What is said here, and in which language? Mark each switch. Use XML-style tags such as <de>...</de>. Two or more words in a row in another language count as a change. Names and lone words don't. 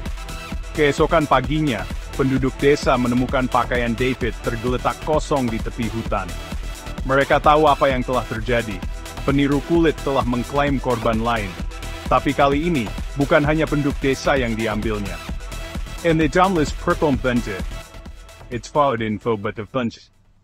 <id>Keesokan paginya, penduduk desa menemukan pakaian David tergeletak kosong di tepi hutan. Mereka tahu apa yang telah terjadi. Peniru kulit telah mengklaim korban lain. Tapi kali ini, bukan hanya penduduk desa yang diambilnya. En de dames perkomt. It's fout info but the punch.</id>